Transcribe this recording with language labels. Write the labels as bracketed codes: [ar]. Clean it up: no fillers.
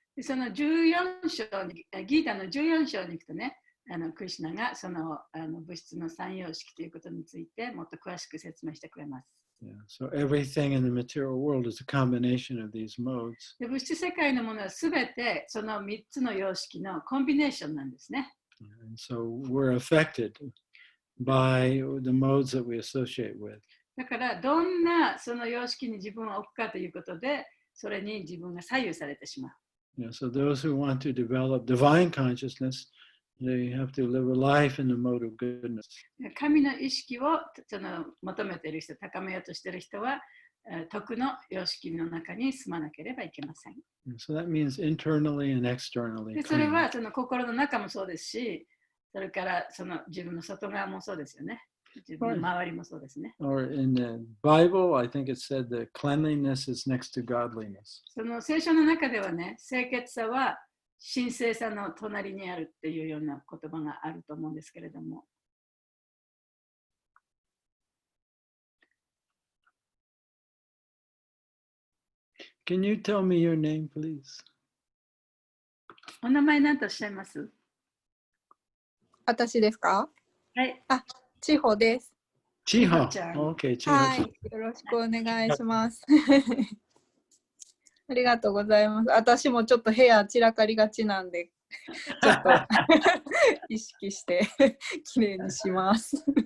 [ja] その14章に、ギータの14章に行くとね、クリシュナがその物質の三様式ということについてもっと詳しく説明してくれます。 [en] Yeah, so everything in the material world is a combination of these modes. [ja] で物質世界のものはすべてその3つの様式のコンビネーションなんですね。 [en] And so we're affected by the modes that we associate with. [ja] だからどんなその様式に自分を置くかということで、それに自分が左右されてしまう。 [en] Yeah, so those who want to develop divine consciousness, they have to live a life in the mode of goodness. [ja] 神の意識を求めている人、高めようとしている人は、徳の様式の中に住まなければいけません。 [en] So that means internally and externally. [ja] でそれはその心の中もそうですし、それからその自分の外側もそうですよね。自分の周りもそうですね。 [en] Or in the Bible, I think it said that cleanliness is next to godliness. [ja] その聖書の中ではね、清潔さは神聖さの隣にあるっていうような言葉があると思うんですけれども。 [en] Can you tell me your name, please? [ja] お名前何とおっしゃいます？私ですか？はい。あ、千穂です。千穂。ちゃん。 [en] Okay, 千 [ja] はい、穂。よろしくお願いします。ありがとうございます。私もちょっと部屋散らかりがちなんで、ちょっと意識してきれいにします。